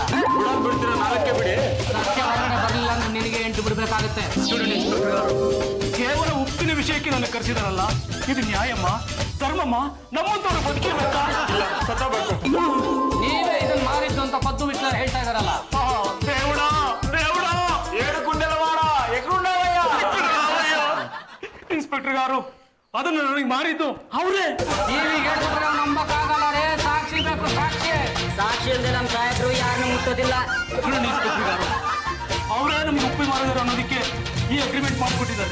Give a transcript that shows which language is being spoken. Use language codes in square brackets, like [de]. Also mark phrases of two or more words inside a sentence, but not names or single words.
[kn] ಬಿಡ್ತೀರ, ನಾಲ್ಕೇ ಬಿಡಿ. ರಸ್ತೆ ಹೊರಗಡೆ ಬರಲಿಲ್ಲ ಅಂದ್ರೆ ನಿನಗೆ 8 ಬಿಡ್ಬೇಕಾಗುತ್ತೆ. చూడండి ಇನ್ಸ್ಪೆಕ್ಟರ್ గారు, ಕೇವಲ ಉಪ್ಪಿನ ವಿಷಯಕ್ಕೆ ನನ್ನ ಕರೆಸಿದಾರಲ್ಲ, ಇದು ನ್ಯಾಯಮ್ಮ ಧರ್ಮಮ್ಮ? ನಮ್ಮಂತವ್ರು ಬದುಕಿರ್ಬೇಕಾ? ಇಲ್ಲ, ಸತ್ತೋಗ್ಬೇಕು. ನೀವೇ ಇದನ್ನ ಮಾರಿದ್ದು ಅಂತ ಪದ್ದು ವಿಟ್ಲ ಹೇಳ್ತಾ ಇದಾರಲ್ಲ. [te] దేవుడా దేవుడా ఏడు కుండలవాడ ఎక్కడున్నావయ్యా? [kn] ಇನ್ಸ್ಪೆಕ್ಟರ್ గారు, ಅದನ್ನು ನನಗೆ ಮಾರಿದ್ದು ಅವರೇ. ನೀವೀಗ ಹೇಳಿದ್ರೆ ನಂಬಕ್ಕಾಗಲ್ಲ ರೇ, ಸಾಕ್ಷಿ ಬೇಕು, ಸಾಕ್ಷಿ. ಸಾಕ್ಷಿ ಇಲ್ಲದೆ ನಮ್ ಸಾಹೇಬ್ರು ಯಾರನ್ನು ಮುಟ್ಟೋದಿಲ್ಲ. చూడండి ಇನ್ಸ್ಪೆಕ್ಟರ್ గారు, ಅವರೇ ನಮ್ಗೆ ಉಪ್ಪು ಮಾಡಿದ್ರು ಅನ್ನೋದಕ್ಕೆ ಈ ಅಗ್ರಿಮೆಂಟ್ ಮಾಡಿಕೊಟ್ಟಿದ್ದಾರೆ.